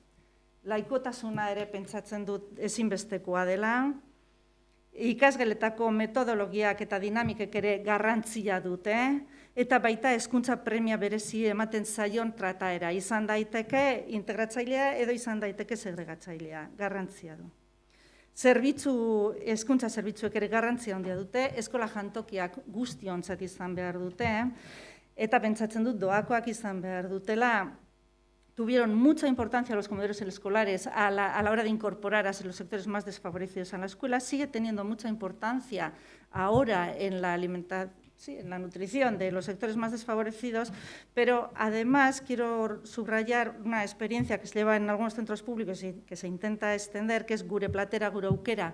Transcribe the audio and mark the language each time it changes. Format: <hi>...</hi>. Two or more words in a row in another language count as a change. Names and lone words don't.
<eu>Laikotasuna ere pentsatzen dut ezinbestekoa dela, ikasgeletako metodologiak eta dinamikek ere garrantzia dute, eta baita hezkuntza premia berezi ematen zaion trataera. Izan daiteke integratzailea edo izan daiteke segregatzailea, garrantzia du. Hezkuntza zerbitzuek ere garrantzia handia dute, eskola jantokiak guztiontzat izan behar dute, eta pentsatzen dut doakoak izan behar dutela.</eu> <es>Tuvieron mucha importancia los comedores escolares a la hora de incorporar a los sectores más desfavorecidos a la escuela. Sigue teniendo mucha importancia ahora en la alimentación, sí, en la nutrición de los sectores más desfavorecidos, pero además quiero subrayar una experiencia que se lleva en algunos centros públicos y que se intenta extender, que es Gure Platera, Gure Aukera.</es>